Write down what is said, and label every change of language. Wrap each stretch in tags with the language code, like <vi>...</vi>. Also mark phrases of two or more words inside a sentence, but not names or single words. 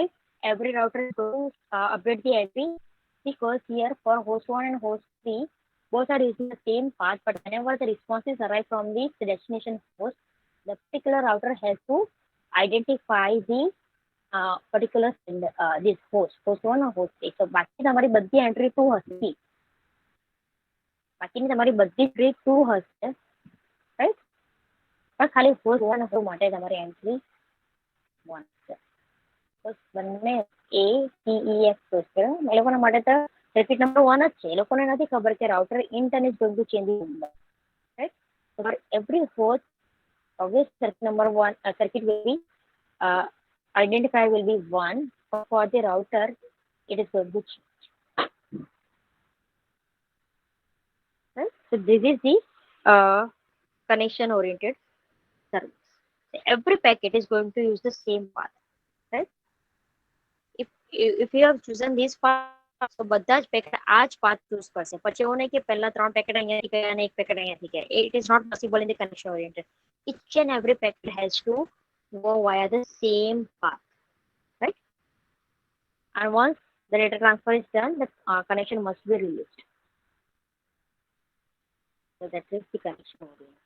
<en>Every router is going to update the IP, because here for host 1 and host 3, both are using the same path, but whenever the responses arrive from the destination host, the particular router has to identify the particular this host 1 or host 3.</en> <gu>So બાકી તમારી બધી entry 2 હશે. બાકીની તમારી બધી entry 2 હશે, right? પણ ખાલી host 1 અને માટે તમારી entry 1 છે. બંને A, C, E, F choose કરો. એ લોકોના માટે તો</gu> <en>circuit number</en> <gu>1 જ છે. એ લોકોને નથી ખબર કે</gu> <en>router intent is going to change the number, right? So for every host, obviously circuit number 1 circuit will be identifier will be 1. For the router, it is going to change. Right? So this is the connection oriented service. So every packet is going to use the same path, right? If you have chosen this path,</en> <gu>તો બધા જ પેકેટ આ જ</gu> <en>path choose</en> <gu>કરશે. પછી એવું નહીં કે પહેલા 3 પેકેટ અહીંયાથી ગયા અને 1 પેકેટ અહીંયાથી ગયા.</gu> <en>It is not possible in the connection oriented. Each and every packet has to go via the same path, right? And once the data transfer is done, the connection must be released. So that is the connection oriented.</en>